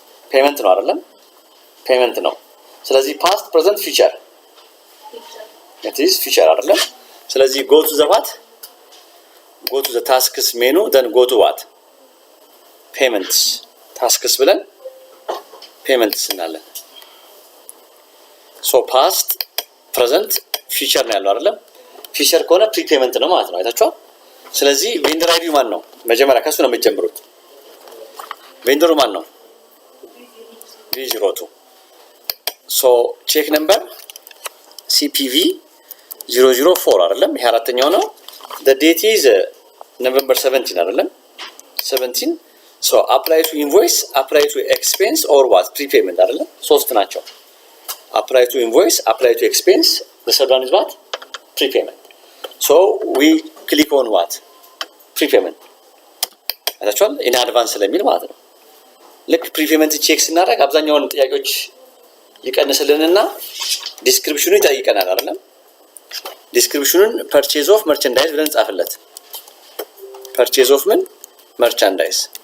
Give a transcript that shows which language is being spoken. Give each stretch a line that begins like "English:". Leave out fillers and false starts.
Amharic: ፔመንት ነው አይደለም? ፔመንት ነው። ስለዚህ ፓስት ፕሬዘንት ፊውቸር
English: it is
Amharic: ፊውቸር አይደለም። ስለዚህ
English: go to the what go to the tasks menu then go to what payments tasks
Amharic: ብለን payments እናለን። ሶ ፓስት ፕሬዘንት ፊውቸር ነው ያለው አይደለም። ፊውቸር ከሆነ ፕሪፔመንት ነው ማለት ነው። አይታችኋል። ስለዚህ ቬንደር አይዲ ማን ነው? መጀመሪያ ከሱ ነው የምትጀምሩት። ቬንደሩ ማን ነው?
English: V02 ሶ ቼክ ነምበር CPV 004
Amharic: አይደለም። ይሄ አራተኛው ነው።
English: the date is November 17 አይደለም 17 ሶ apply to invoice apply to expense or what prepayment
Amharic: አይደለም። ሶስት ናቸው።
English: apply to invoice apply to expense the third one is what prepayment. So we click on what prepayment
Amharic: አይታችኋል።
English: in advance
Amharic: ስለሚል ማለት ነው። ልክ ፕሪፔመንት ቼክ ስናደርግ አብዛኛውን ጥያቄዎች ይቀንስልንና ዲስክሪፕሽኑ ይጠይቀናል አይደለም። ዲስክሪፕሽኑን
English: ፐርቼዝ ኦፍ መርቸንዳይዝ
Amharic: ብለን ጻፍለት። ፐርቼዝ ኦፍ ምን መርቸንዳይዝ